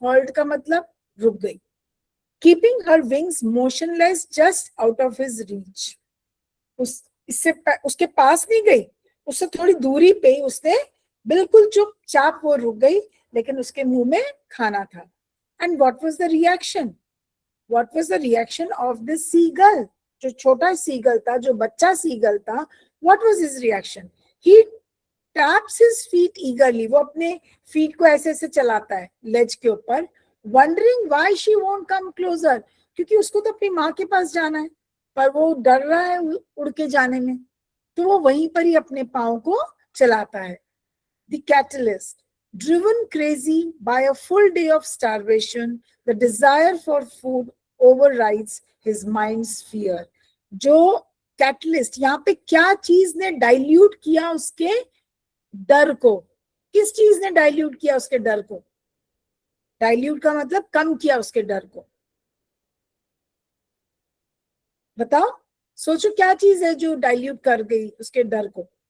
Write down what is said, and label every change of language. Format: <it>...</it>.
<hi>Halt का मतलब रुक गई.</hi> <en>Keeping her wings motionless just out of his reach.</en> <hi>उसके पास नहीं गई, उससे थोड़ी दूरी पे उसने बिल्कुल चुपचाप वो रुक गई, लेकिन उसके मुंह में खाना था.</hi> <en>And what was the reaction? What was the reaction of this seagull?</en> <hi>जो छोटा seagull था, जो बच्चा seagull था,</hi> <en>what was his reaction? He taps his feet eagerly.</en> <hi>वो अपने feet को ऐसे ऐसे चलाता है ledge के ऊपर,</hi> <en>wondering why she won't come closer.</en> <hi>क्योंकि उसको तो अपनी माँ के पास जाना है, पर वो डर रहा है उड़ के जाने में, तो वो वहीं पर ही अपने पाँव को चलाता है.</hi> <en>The catalyst. Driven crazy by a full day of starvation, the desire for food overrides his mind's fear.</en> <hi>जो कैटलिस्ट, यहाँ पे क्या चीज ने डाइल्यूट किया उसके डर को? किस चीज ने डाइल्यूट किया उसके डर को? डाइल्यूट का मतलब कम किया उसके डर को. बताओ, सोचो क्या चीज है जो डाइल्यूट कर गई उसके डर को?</hi>